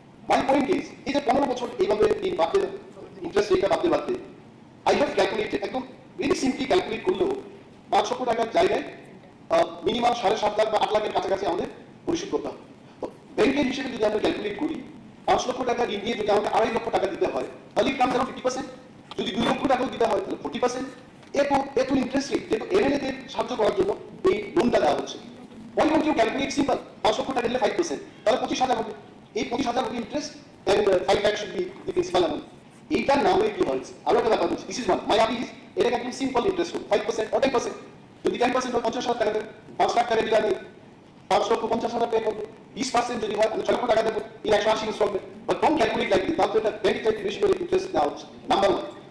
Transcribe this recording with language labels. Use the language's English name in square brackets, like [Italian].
[Bangla] My point is এই যে 15 বছর এইভাবে ঋণ বাড়তে ইন্টারেস্ট রেটটা বাড়তে আই হ্যাভ ক্যালকুলেটেড, একদম ভেরি সিম্পলি ক্যালকুলেট করলেও 5 লক্ষ টাকার জায়গায় মিনিমাম 7.5 লাখ বা 8 লাখের কাছাকাছি আমাদের পরিশোধ করতে হবে। তো ব্যাংকের হিসেবে যদি আমরা ক্যালকুলেট করি 5 লক্ষ টাকা ঋণ দিয়ে যদি আমাকে 2.5 লক্ষ টাকা দিতে হয় তাহলে কাম যেন 50%। যদি 2 লক্ষ টাকাও দিতে হয় তাহলে 40%। এত ইন্টারেস্ট রেট যেহেতু এমএলএদের সাহায্য করার জন্য এই লোনটা দেওয়া হচ্ছে। [English] Why don't you calculate simple? [Bangla] 5 লক্ষ টাকা দিলে 5%, তাহলে 25,000 হবে। এই 25,000 হবে interest and 5 lakh [English] should be the principal amount. [Bangla] এইটা না হলে কি হয়? আরো একটা ব্যাপার হচ্ছে, this is one. My app is এটাকে একদম সিম্পল ইন্টারেস্ট হবে 5% or 10%। যদি 10% হয় 50,000 টাকা দেবে, 5 লাখ টাকা দিলে আমি 5 লক্ষ 50,000 পে করবো। 20% যদি হয় আমি 6 লক্ষ টাকা দেবো, 180 instalment. [English] but don't calculate like this, [Bangla] তাহলে এটা ব্যাংক থেকে বেশি করে ইন্টারেস্ট দেওয়া হচ্ছে। নাম্বার 1।